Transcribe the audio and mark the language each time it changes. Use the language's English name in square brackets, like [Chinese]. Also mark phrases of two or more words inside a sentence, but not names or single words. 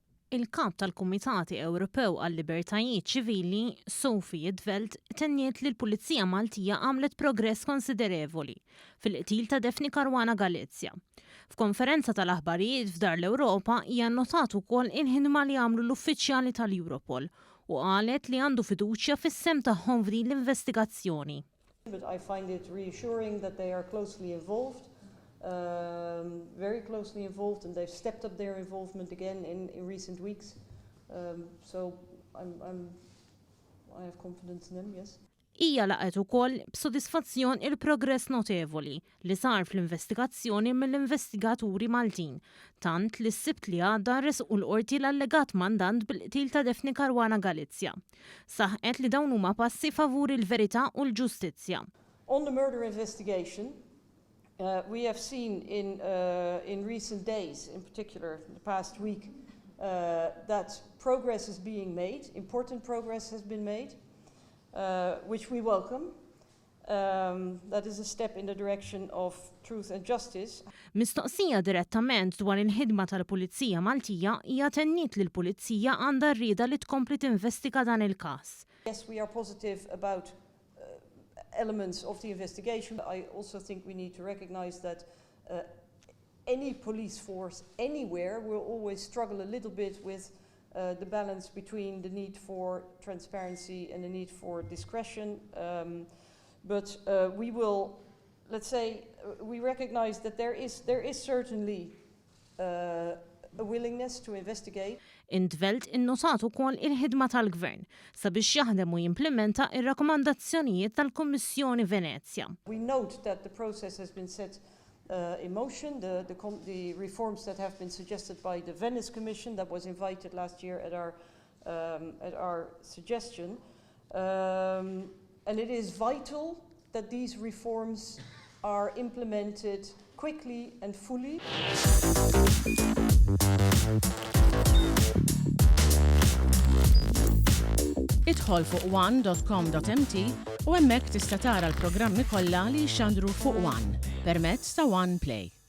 [Maltese] Il-Kap tal-Kumitati Ewropew għall-Libertajiet Ċivili, Sophie Veld, tenniet li l-Pulizija Maltija għamlet progress konsiderevoli fil-qtil ta' Daphne Caruana Galizija. F'konferenza tal-aħbarijiet f'Dwar l-Ewropa hija nnotat ukoll il-ħidma li għamlu l-uffiċjali tal-Europol u qalet li għandu fiduċja fis-sem tagħhom f'din l-investigazzjoni. [English] But I find it reassuring that they are closely involved. Very closely involved, and they've stepped up their involvement again in recent weeks. So I have confidence in them, yes. [Maltese] Hija laqgħet ukoll b'sodisfazzjon il-progress notevoli li sar fl-investigazzjoni mill-investigaturi Maltin, tant li s-sibt li għadda resqu l-qorti l-allegat mandant bil-qtil ta' Daphne Caruana Galizija. Saħqet li dawn huma passi favur il-verità u l-ġustizzja. [English] On the murder investigation, we have seen in recent days, in particular the past week, that progress is being made, important progress has been made, which we welcome. That is a step in the direction of truth and justice. [Maltese] Mistoqsija direttament dwar il-ħidma tal-Pulizija Maltija hija tenniet li l-Pulizija għandha rrieda li tkompli tinvestiga dan il-każ. [English] Yes, we are positive about elements of the investigation. I also think we need to recognize that any police force anywhere will always struggle a little bit with the balance between the need for transparency and the need for discretion. But we will, let's say, we recognize that there is certainly a willingness to investigate. [Maltese] Veld innotat ukoll il-ħidma tal-Gvern sabiex jaħdem u jimplementa ir-rakkomandazzjonijiet tal-Kummissjoni Venezia. [English] We note that the process has been set in motion, the reforms that have been suggested by the Venice Commission that was invited last year at our suggestion. And it is vital that these reforms are implemented quickly and fully. [Maltese] Idħol fuq one.com.mt u hemmhekk tista' tara l-programmi kollha li jxandru fuq One permezz ta' One Play.